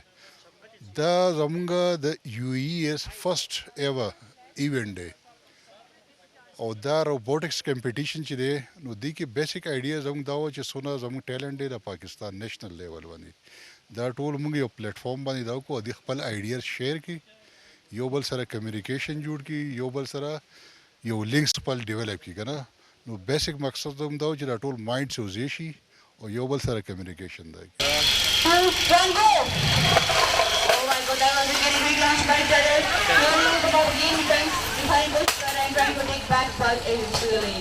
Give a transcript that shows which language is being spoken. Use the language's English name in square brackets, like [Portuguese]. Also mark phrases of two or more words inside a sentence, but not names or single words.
[Pashto] دا زموږ د یو ای ایس [English] first ever event [Pashto] دی او دا [English] robotics competition [Pashto] چې دی نو دی کې [English] basic idea [Pashto] زموږ دا و چې څونه زموږ ټیلنټ دی د پاکستان [English] national level [Pashto] باندې. دا ټول موږ یو پلیټ فارم باندې دا کو د خپل [English] idea share [Pashto] کی، یو بل سره کمیونیکیشن جوړ کی، یو بل سره یو لینکس خپل ډیولپ کی کنه. نو بیسیک مقصد هم دا چې دا ټول مایند سوزي شي او یو بل سره کمیونیکیشن دی. [English] One goal. Oh my God, that was a very big launch by Taylor. Learning about game defense behind this and trying to take back, but it's really.